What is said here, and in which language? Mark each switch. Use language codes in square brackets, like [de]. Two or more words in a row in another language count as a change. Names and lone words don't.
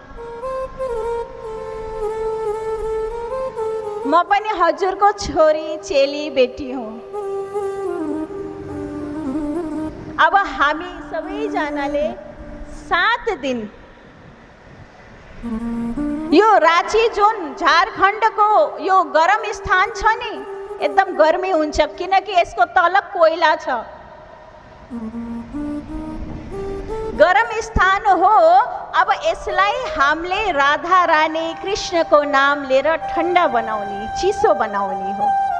[hi] मैं अपने [ne] हजूर को छोरी चेली [hi] बेटी हूँ। [ne] अब हम सभी जाना ले 7 दिन यो रांची जोन झारखंड को यो गरम स्थान छ नि, एकदम गर्मी हुन्छ किनकि यसको तलक कोइला छ, गरम स्थान हो। अब यसलाई हामीले राधा रानी कृष्ण को नाम लिएर ठन्डा बनाउने, चिसो बनाउने हो।